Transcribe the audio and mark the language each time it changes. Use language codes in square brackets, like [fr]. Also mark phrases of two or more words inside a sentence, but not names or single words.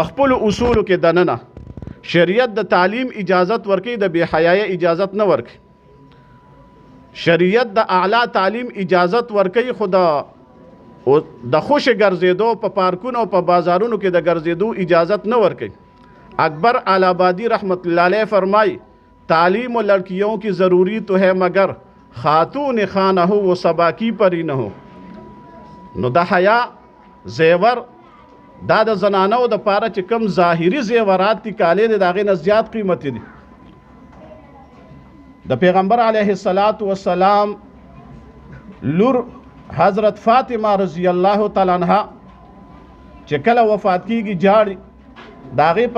[ps] خپلو اصولو کې دننه شریعت د تعلیم اجازت ورکوي د بې حیایۍ اجازت نه ورکوي شریعت د اعلی تعلیم اجازت ورکوي خو د خوشې ګرځېدو په پارکونو او په بازارونو کې د ګرځېدو اجازت نه ورکوي اکبر آلابادی [ar] رحمت اللہ علیہ [ps] فرمائی [ur] تعلیم و لڑکیوں کی ضروری تو ہے مگر خاتون خانہ ہو وہ صبا کی پری نہ ہو [ps] نو د حیا زیور دا د زنانو د پاره چې کم ظاهري زیورات دي کالې د هغې نه زیات قیمتي دي د پیغمبر [ar] علیه السلام [ps] لور حضرت فاطمه [ar] رضی الله تعالی عنها [ps] چې کله وفات کیږي جاړي د هغې په